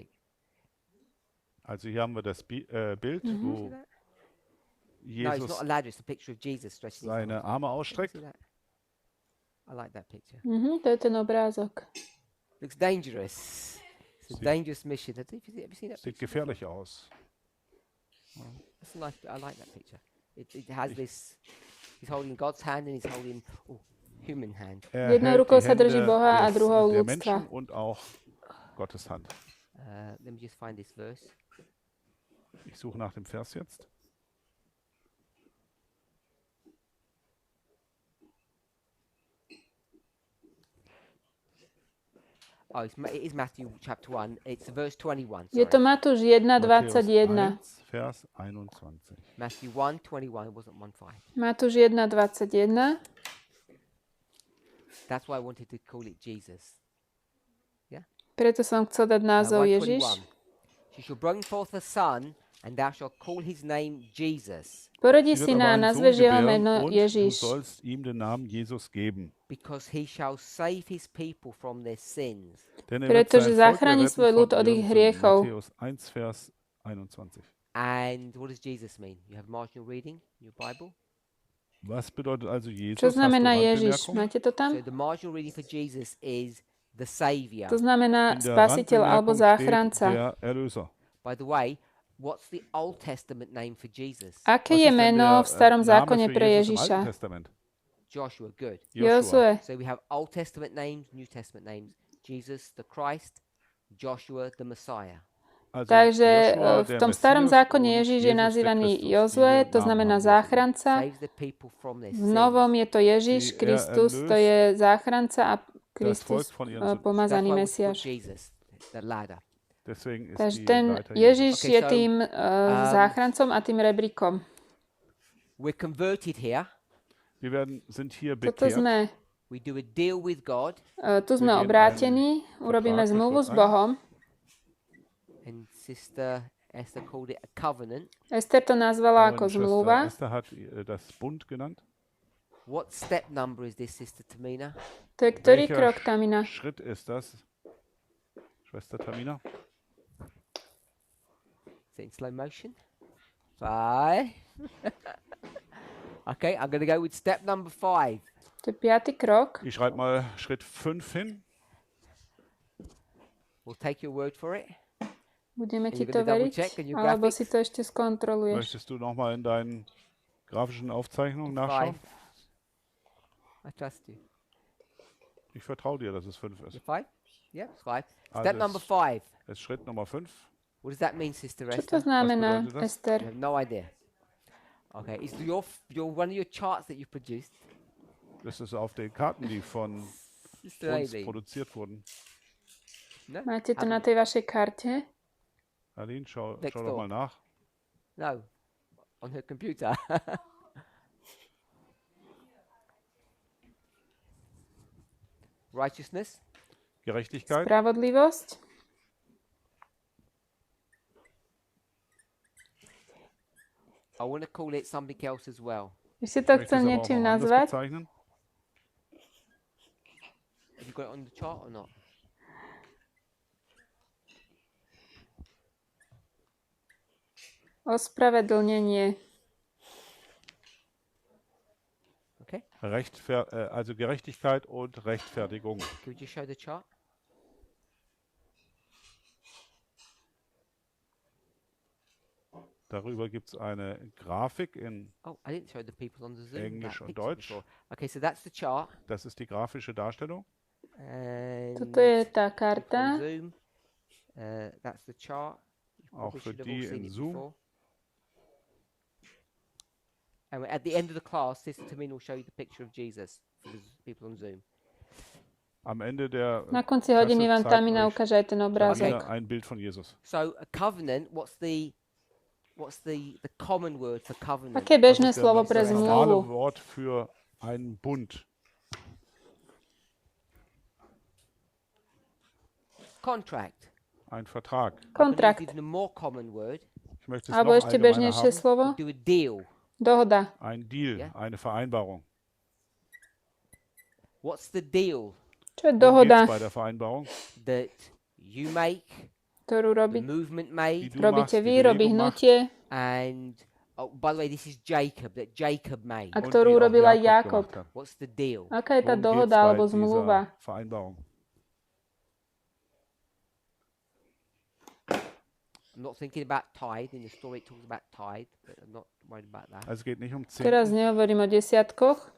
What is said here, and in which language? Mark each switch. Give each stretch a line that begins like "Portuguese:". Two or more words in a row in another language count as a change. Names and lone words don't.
German: Also hier haben wir das Bild,
English: See
German: wo
English: that? No, it's not Jesus a ladder. It's a picture of Jesus stretching his arms.
German: seine Arme
English: Can you
German: ausstreckt.
English: see that? I like that picture.
Slovak: To je ten obrázok.
English: Looks dangerous. It's a See- dangerous mission. Have you seen that
German: Sieht
English: picture?
German: gefährlich aus.
English: That's a nice. I like that picture. It has this. He's holding God's hand and he's holding human hand.
German: Er
Slovak: Jednou
German: hält
Slovak: rukou
German: die
Slovak: sa drží
German: Hände
Slovak: Boha a
German: des-
Slovak: druhou
German: der
Slovak: ľudstva.
German: Menschen und auch Gottes Hand.
English: Let me just find this verse.
German: Ich suche nach dem Vers jetzt.
English: Oh, it is Matthew chapter 1. It's verse 21.
Slovak: Je to Matúš 1:21.
German: Vers 21.
English: Matthew 1:21. It wasn't 1:5.
Slovak: Matúš 1:21.
English: That's why I wanted to call it Jesus. Yeah?
Slovak: Preto som chcel dať názov Ježiš.
English: She shall bring forth a son, and thou shalt call his name Jesus.
Slovak: Porodí syna a nazveš jeho meno Ježiš.
German: Du sollst ihm den Namen Jesus geben.
English: Because he shall save his people from their sins.
Slovak: Pretože zachráni svoj ľud od ich hriechov.
German: Matthäus 1, Vers 21.
English: And what does Jesus mean? You have marginal reading in your Bible?
German: Was bedeutet also Jesus?
Slovak: Čo znamená Ježiš? Máte to tam?
English: So the marginal reading for Jesus is the Savior.
Slovak: To znamená spasiteľ alebo záchranca.
English: By the way, what's the Old Testament name for Jesus?
Slovak: Aké je meno v starom zákone pre Ježiša?
English: Joshua, good.
Slovak: Jozue.
English: So we have Old Testament names, New Testament names. Jesus, the Christ, Joshua, the Messiah.
Slovak: Takže v tom starom zákone Ježiš je nazývaný Jozue, to znamená záchranca. V novom je to Ježiš Kristus, to je záchranca a Kristus pomazaný Mesiáš. Takže ten Ježiš je tým záchrancom a tým rebríkom. Toto sme. Tu sme obrátení, urobíme zmluvu s Bohom. Ester to nazvala ako zmluva.
English: What step number is this, Sister Tamina?
Slovak: To je ktorý krok, Tamina?
German: Schritt ist das, Schwester Tamina?
English: Is it in slow motion? 5. Okay, I'm going to go with step number 5.
Slovak: To je 5. krok.
German: Ich schreibe mal Schritt 5 hin.
English: We'll take your word for it.
Slovak: Budeme ti to veriť, alebo si to ešte skontroluješ.
German: Möchtest du nochmal in deinen grafischen Aufzeichnungen nachschauen?
English: I trust you.
German: Ich vertraue dir, dass es 5 ist.
English: 5? Yeah, it's 5. Step number 5.
German: Ist Schritt Nummer 5.
English: What does that mean, Sister Esther?
Slovak: Čo to znamená, Ester?
English: I have no idea. Okay, is your one of your charts that you produced?
German: Das ist auf den Karten, die von uns produziert wurden.
English: No?
Slovak: Máte to na tej vašej karte?
German: Aline, schau doch mal nach.
English: No, on her computer. Righteousness.
German: Gerechtigkeit.
Slovak: Spravodlivosť.
English: I want to call it something else as well.
Slovak: Ešte to chcem niečím nazvať.
English: Have you got it on the chart or not?
Slovak: Ospravedlnenie.
English: Okay.
German: Also Gerechtigkeit und Rechtfertigung.
English: Could you show the chart?
German: Darüber gibt es eine Grafik in
English: I didn't show the people on the Zoom
German: Englisch und Deutsch.
English: Okay, so that's the chart.
German: Das ist die grafische Darstellung.
Slovak: Toto je tá karta.
English: Zoom, that's the chart.
German: Auch für die in Zoom.
English: And at the end of the class, Sister Tamina will show you the picture of Jesus for the people on Zoom.
German: Am Ende der
Slovak: Na konci hodiny vám Tamina ukáže aj ten obrázok.
German: Ein Bild von Jesus.
English: So a covenant, what's the common word for covenant?
Slovak: Aké bežné slovo pre zmluvu?
German: Wort für einen Bund.
English: Contract.
German: Ein Vertrag.
Slovak: Kontrakt.
English: Even a more common word.
German: Ich möchte es
Slovak: Alebo
German: noch
Slovak: ešte
German: allgemeiner
Slovak: bežnejšie
German: haben.
Slovak: slovo?
English: Do a deal.
Slovak: Dohoda.
German: Ein Deal,
English: Yeah.
German: eine Vereinbarung.
English: What's the deal?
Slovak: Čo je
German: Worum
Slovak: dohoda,
German: geht's bei der Vereinbarung?
English: That you make,
Slovak: ktorú
English: the movement made,
German: Die du
Slovak: robíte
German: machst,
Slovak: vy,
German: die
Slovak: robí
German: Bewegung macht.
Slovak: hnutie,
English: and by the way, this is Jacob, that Jacob made.
Slovak: a
German: Und
Slovak: ktorú
German: die auch
Slovak: urobil aj
German: Jakob
Slovak: Jakob.
German: gemacht hat.
English: What's the deal?
Slovak: Aká je tá
German: Worum
Slovak: dohoda
German: geht's bei
Slovak: alebo zmluva?
German: dieser Vereinbarung?
English: I'm not thinking about tithe. In the story, it talks about tithe, but I'm not worried about that.
German: Also es geht nicht um
Slovak: Teraz
German: Zehnten.
Slovak: nehovorím o desiatkoch.